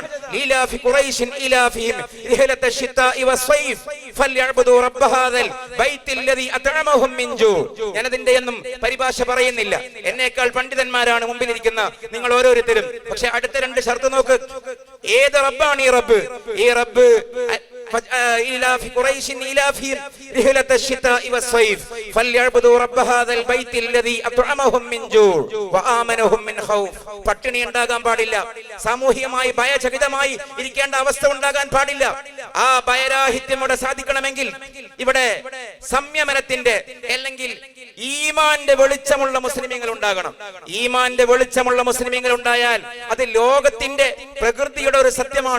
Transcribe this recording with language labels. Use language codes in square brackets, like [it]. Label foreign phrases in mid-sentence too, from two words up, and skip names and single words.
[ar] لإيلاف قريش إيلافهم رحلة الشتاء والصيف فليعبدوا رب هذا البيت الذي أطعمهم من جوع. [ml] ഞാൻ അതിന്റെ ഒന്നും പരിഭാഷ പറയുന്നില്ല. എന്നേക്കാൾ പണ്ഡിതന്മാരാണ് മുമ്പിലിരിക്കുന്ന നിങ്ങൾ ഓരോരുത്തരും. പക്ഷെ അടുത്ത രണ്ട് ഷർത്ത് നോക്ക്. ഏത് റബ്ബാണ് ഈ റബ്ബ്? ഈ റബ്ബ് [ar] إلى قريش إلافهم رحلة الشتاء والصيف فليعبدوا رب هذا البيت الذي أطعمهم من جوع وآمنهم من خوف. [ml] പട്ടിണി ഉണ്ടാകാൻ പാടില്ല. സാമൂഹികമായി ഭയചകിതമായി ഇരിക്കേണ്ട അവസ്ഥ ഉണ്ടാകാൻ പാടില്ല. ആ ഭയരാഹിത്യം ഇവിടെ സാധിക്കണമെങ്കിൽ ഇവിടെ സംയമനത്തിന്റെ അല്ലെങ്കിൽ ഈമാന്റെ വെളിച്ചമുള്ള മുസ്ലിമീങ്ങൾ ഉണ്ടാകണം. ഈമാന്റെ വെളിച്ചമുള്ള മുസ്ലിമീങ്ങൾ ഉണ്ടായാൽ അത് ലോകത്തിന്റെ പ്രകൃതിയുടെ ഒരു സത്യമാണ്.